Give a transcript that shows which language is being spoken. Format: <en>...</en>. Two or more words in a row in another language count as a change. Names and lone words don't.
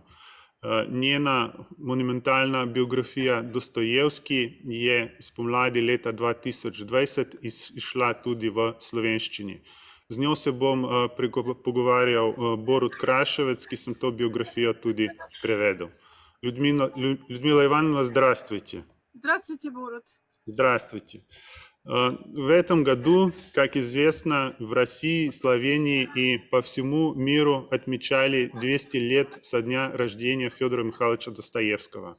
<sl>Njena monumentalna biografija Dostojevski je spomladi leta 2020 izšla tudi v slovenščini. Z njo se bom pogovarjal Borut Kraševec, ki sem to biografijo tudi prevedel.</sl> <ru>Людмила Ивановна, здравствуйте. Здравствуйте, Борут. Здравствуйте. В этом году, как известно, в России, Словении и по всему миру отмечали 200 лет со дня рождения Федора Михайловича Достоевского.</ru>